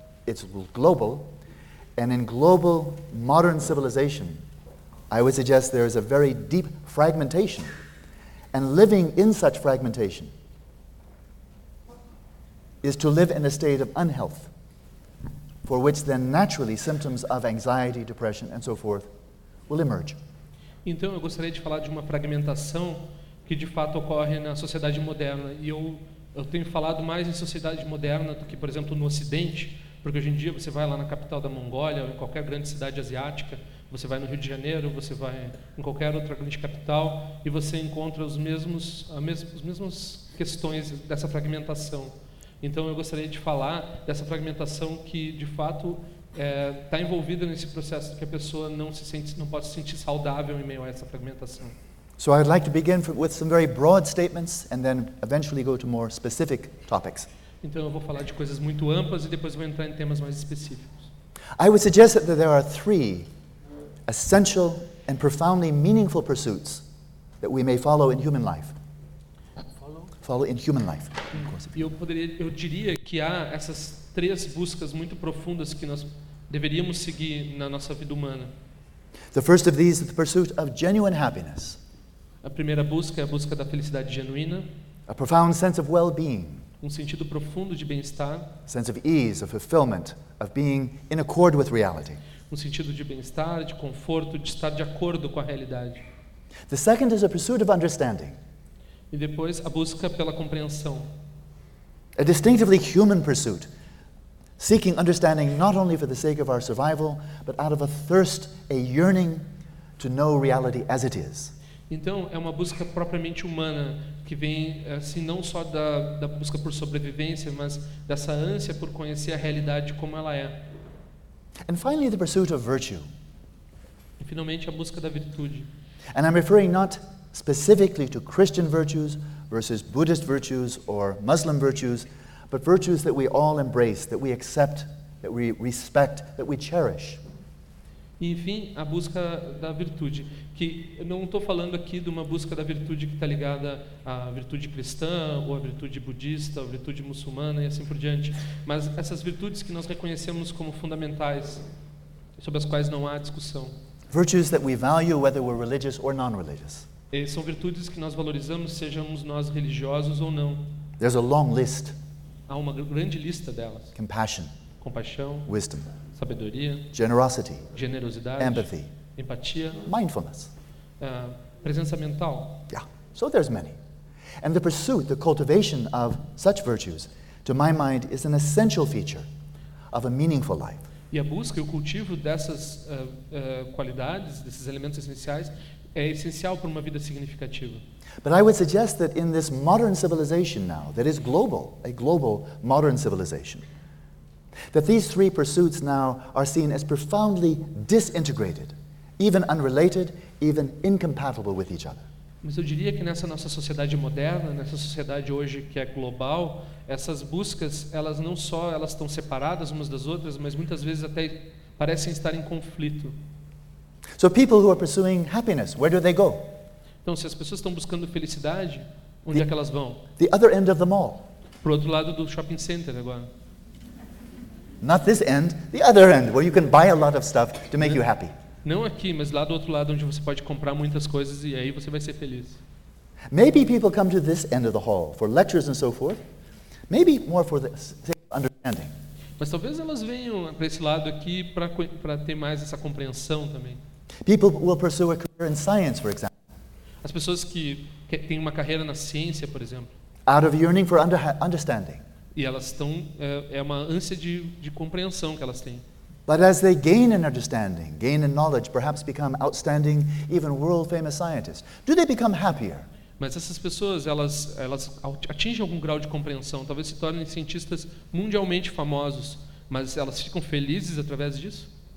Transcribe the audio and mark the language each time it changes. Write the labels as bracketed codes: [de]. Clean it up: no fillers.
[en] It's global. And in global modern civilization, I would suggest there is a very deep fragmentation, and living in such fragmentation is to live in a state of unhealth, for which then naturally symptoms of anxiety, depression, and so forth will emerge. [pt] Então, eu gostaria de falar de uma fragmentação que de fato ocorre na sociedade moderna. E eu tenho falado mais em sociedade moderna do que, por exemplo, no Ocidente, porque hoje em dia você vai lá na capital da Mongólia ou em qualquer grande cidade asiática, você vai no Rio de Janeiro, você vai em qualquer outra grande capital e você encontra as mesmas questões dessa fragmentação. Então, eu gostaria de falar dessa fragmentação que, de fato, está envolvida nesse processo de que a pessoa não pode se sentir saudável em meio a essa fragmentação. [en] So I'd like to begin with some very broad statements and then eventually go to more specific topics. [pt] Então, eu vou falar de coisas muito amplas e depois vou entrar em temas mais específicos. [en] I would suggest that there are three essential and profoundly meaningful pursuits that we may follow in human life. Follow in human life. [pt] Eu diria que há essas três buscas muito profundas que nós deveríamos seguir na nossa vida humana. [en] The first of these is the pursuit of genuine happiness. [pt] A primeira busca é a busca da felicidade genuína. [en] A profound sense of well-being. [pt] Um sentido profundo de bem-estar. [en] A sense of ease, of fulfillment, of being in accord with reality. [pt] Um sentido de bem-estar, de conforto, de estar de acordo com a realidade. [en] The second is a pursuit of understanding. [pt] E depois, a busca pela compreensão. [en] A distinctively human pursuit, seeking understanding not only for the sake of our survival, but out of a thirst, a yearning to know reality as it is. [pt] Então, é uma busca propriamente humana, que vem, assim, não só da busca por sobrevivência, mas dessa ânsia por conhecer a realidade como ela é. [en] And finally, the pursuit of virtue. [pt] E finalmente, a busca da virtude. [en] And I'm referring not specifically to Christian virtues versus Buddhist virtues or Muslim virtues, but virtues that we all embrace, that we accept, that we respect, that we cherish. [pt] E, enfim, a busca da virtude, que eu não estou falando aqui de uma busca da virtude que está ligada à virtude cristã, ou à virtude budista, ou à virtude muçulmana e assim por diante, mas essas virtudes que nós reconhecemos como fundamentais, sobre as quais não há discussão. [en] Virtues that we value whether we're religious or non-religious. [pt] E são virtudes que nós valorizamos, sejamos nós religiosos ou não. [en] There's a long list. [pt] Há uma grande lista delas. [en] Compassion. [pt] Compaixão. [en] Wisdom. [pt] Sabedoria. [en] Generosity. [pt] Generosidade. [en] Empathy. [pt] Empatia. [en] Mindfulness. [pt] Presença mental. [en] Yeah. So there's many. And the pursuit, the cultivation of such virtues, to my mind, is an essential feature of a meaningful life. [pt] E a busca e o cultivo dessas qualidades, desses elementos essenciais, é essencial para uma vida significativa. [en] But I would suggest that in this modern civilization now, that is global, a global modern civilization, that these three pursuits now are seen as profoundly disintegrated, even unrelated, even incompatible with each other. [pt] Mas eu diria que nessa nossa sociedade moderna, nessa sociedade hoje que é global, essas buscas, elas não só elas estão separadas umas das outras, mas muitas vezes até parecem estar em conflito. [en] So people who are pursuing happiness, where do they go? [pt] Então, se as pessoas estão buscando felicidade, onde é que elas vão? [en] The other end of the mall. [pt] Pro outro lado do shopping center agora. [en] Not this end, the other end, where you can buy a lot of stuff to make you happy. [pt] Não aqui, mas lá do outro lado, onde você pode comprar muitas coisas e aí você vai ser feliz. [en] Maybe people come to this end of the hall for lectures and so forth. Maybe more for the sake of understanding. [pt] Mas talvez elas venham para esse lado aqui para ter mais essa compreensão também. [en] People will pursue a career in science, for example. [pt] As pessoas que têm uma carreira na ciência, por exemplo. [en] Out of yearning for understanding. [pt] E elas estão é uma ânsia de compreensão que elas têm. [en] But as they gain an understanding, gain a knowledge, perhaps become outstanding, even world-famous scientists, do they become happier? [pt] Mas essas pessoas, elas atingem algum grau de compreensão, talvez se tornem cientistas mundialmente famosos, mas elas ficam felizes através disso?